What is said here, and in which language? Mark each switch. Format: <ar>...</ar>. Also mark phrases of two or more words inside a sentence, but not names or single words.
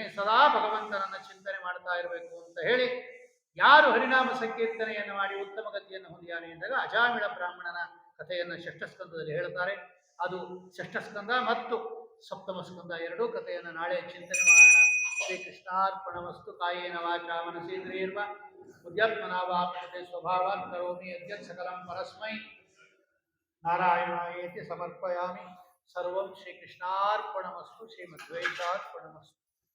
<kn>ಸದಾ ಭಗವಂತನನ್ನ ಚಿಂತನೆ ಮಾಡ್ತಾ ಇರಬೇಕು ಅಂತ ಹೇಳಿ, ಯಾರು ಹರಿನಾಮ ಸಂಕೀರ್ತನೆಯನ್ನು ಮಾಡಿ ಉತ್ತಮ ಗತಿಯನ್ನು ಹೊಂದಿಯಾನೆ ಎಂದಾಗ ಅಜಾಮಿಳ ಬ್ರಾಹ್ಮಣನ ಕಥೆಯನ್ನು ಷಷ್ಠ ಸ್ಕಂದದಲ್ಲಿ ಹೇಳ್ತಾರೆ. ಅದು ಷಷ್ಠ ಸ್ಕಂದ ಮತ್ತು ಸಪ್ತಮ ಸ್ಕಂದ ಎರಡೂ ಕಥೆಯನ್ನು ನಾಳೆ ಚಿಂತನೆ ಮಾಡೋಣ.</kn> <sa>ಶ್ರೀಕೃಷ್ಣಾರ್ಪಣಮಸ್ತು. ಕಾಯೇನ ವಾಚಾ ಮನಸೇಂದ್ರಿಯರ್ವಾ ಬುದ್ಧ್ಯಾತ್ಮನಾ ವಾ ಪ್ರಕೃತಿ ಸ್ವಭಾವಾತ್ ಕರೋಮಿ ಯದ್ಯತ್ ಸಕಲಂ ಪರಸ್ಮೈ ನಾರಾಯಣಾಯೇತಿ ಸಮರ್ಪಯಾಮಿ. ಸರ್ವಂ ಶ್ರೀಕೃಷ್ಣಾರ್ಪಣಮಸ್ತು. ಶ್ರೀಮದ್ವೈತಾರ್ಪಣಮಸ್ತು.</sa>